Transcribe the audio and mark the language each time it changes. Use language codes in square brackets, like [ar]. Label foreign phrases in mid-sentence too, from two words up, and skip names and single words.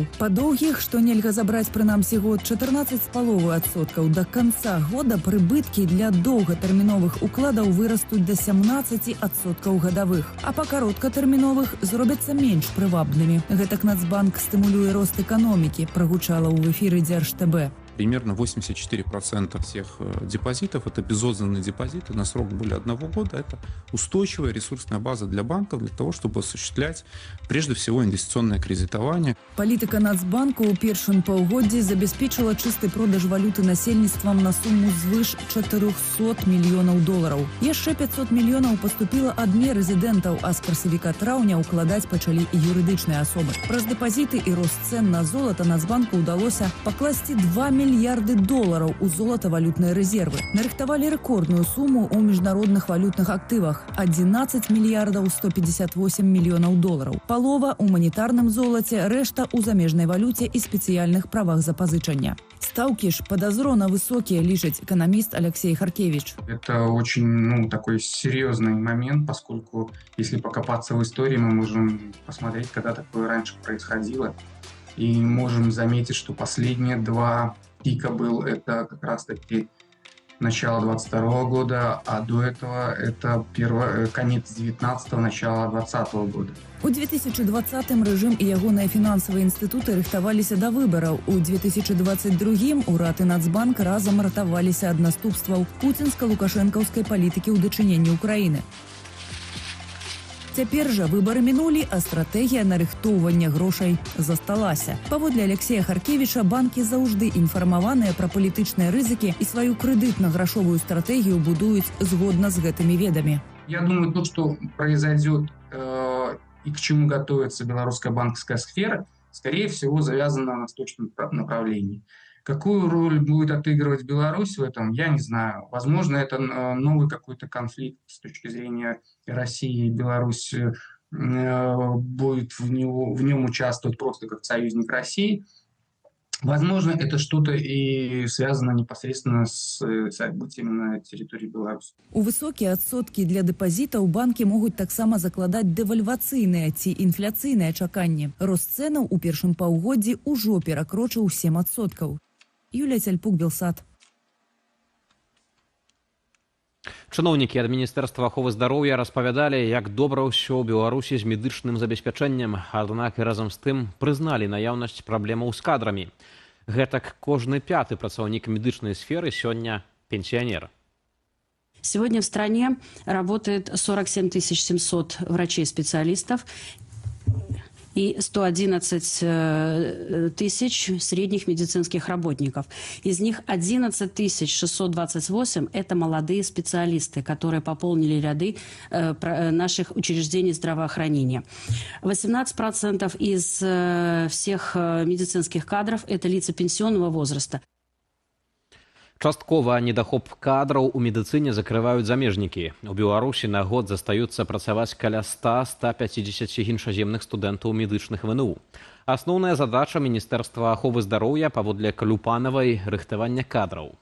[be] Па доўгіх, што нельга забраць прынамсі год, 14,5%. Да канца года прыбыткі для доўгатэрміновых укладаў вырастуць да 17% гадавых. А па кароткатэрміновых зробяцца менш прывабнымі. Гэтак Нацбанк стымулюе рост эканомікі, прагучала ў эфіры Дзяржтэбе. Примерно 84% всех депозитов – это безотданные депозиты на срок более 1 года. Это устойчивая ресурсная база для банков для того, чтобы осуществлять прежде всего инвестиционное кредитование. Палітыка Нацбанку ў першым паўгоддзі забяспечыла чысты продаж валюты насельніцтвам на суму звыш 400 мільёнаў долараў. Яшчэ 500 мільёнаў паступіла ад нерэзідэнтаў, а з красавіка-траўня укладаць пачалі і юрыдычныя асобы. Праз дэпазіты і рост цэн на золата Нацбанку ўдалося пакласці 2 мільярды долараў у золатавалютныя рэзервы. Нарыхтавалі рэкордную суму ў міжнародных валютных актывах – 11 мільярдаў 158 мільёнаў долараў. Палова ў манетарным золаце, рэшта ў замежнай валюце і спецыяльных правах запазычання. [ru] Ставки ж подозрительно высокие, лишить экономист Алексей Харкевич. Это очень такой серьезный момент, поскольку если покопаться в истории, мы можем посмотреть, когда такое раньше происходило. И можем заметить, что последние 2 пика был это как раз-таки начало 22 года, а до этого это конец 19-го, начало 20 года. [be] У 2020-м рэжым і ягоныя фінансавыя інстытуты рыхтаваліся да выбараў. У 2022-м урад і Нацбанк разам ратаваліся ад наступстваў пуцінска-лукашэнкаўскай палітыкі ў дачыненні Украіны. Цяпер жа выбары мінулі, а стратэгія нарыхтоўвання грошай засталася. Паводле Алексея Харкевіча, банкі заўжды інфармаваныя пра палітычныя рызыкі і сваю крэдытна-грашовую стратэгію будуюць згодна з гэтымі ведамі. [ru] Я думаю, то, что произойдет и к чему готовится белорусская банковская сфера, скорее всего, завязано на восточном направлении. Какую роль будет отыгрывать Беларусь в этом, я не знаю. Возможно, это новый какой-то конфликт с точки зрения России и Беларусь будет в нем участвовать просто как союзник России. Возможно, это что-то и связано непосредственно с событиями на территории Беларуси. [be] У высокія адсоткі для дэпазітаў банкі могуць таксама закладаць дэвальвацыйныя ці інфляцыйныя чаканні. Рост цэнаў у першым паўгоддзі ўжо перакрочыў 7%. Юлія Цяльпук, Белсат. Чыноўнікі ад Міністэрства аховы здароўя распавядалі, як добра ўсё ў Беларусі з медычным забеспячэннем, аднак і разам з тым прызналі наяўнасць праблемаў з кадрамі. Гэтак кожны 5-ы працаўнік медычнай сферы сёння пенсіянер. [ru] Сегодня в стране работает 47 700 врачей-специалистов и 111 тысяч средних медицинских работников. Из них 11 628 – это молодые специалисты, которые пополнили ряды наших учреждений здравоохранения. 18% из всех медицинских кадров – это лица пенсионного возраста. [be] Часткова недахоп кадраў у медыцыне закрываюць замежнікі. У Беларусі на год застаюцца працаваць каля 100-150 іншаземных студэнтаў медычных ВНУ. Асноўная задача Міністэрства аховы здароўя паводле Калюпанавай рыхтавання кадраў.